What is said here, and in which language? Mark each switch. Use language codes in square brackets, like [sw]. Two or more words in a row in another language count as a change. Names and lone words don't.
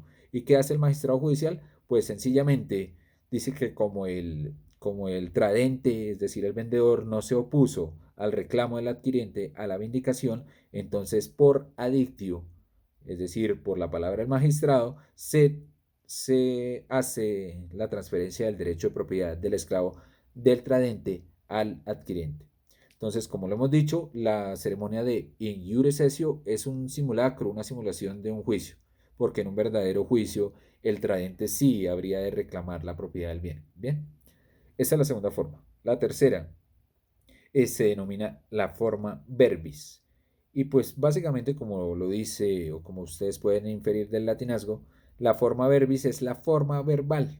[es] ¿Y qué hace el magistrado judicial? Pues sencillamente dice que como el tradente, es decir, el vendedor, no se opuso al reclamo del adquirente, a la vindicación, entonces por adictio, es decir, por la palabra del magistrado, se hace la transferencia del derecho de propiedad del esclavo del tradente al adquirente. Entonces, como lo hemos dicho, la ceremonia de [la] in iure sessio [es] es un simulacro, una simulación de un juicio, porque en un verdadero juicio el tradente sí habría de reclamar la propiedad del bien. Bien, esa es la segunda forma. La tercera se denomina la forma verbis. Y pues básicamente como lo dice o como ustedes pueden inferir del latinazgo, la forma verbis es la forma verbal.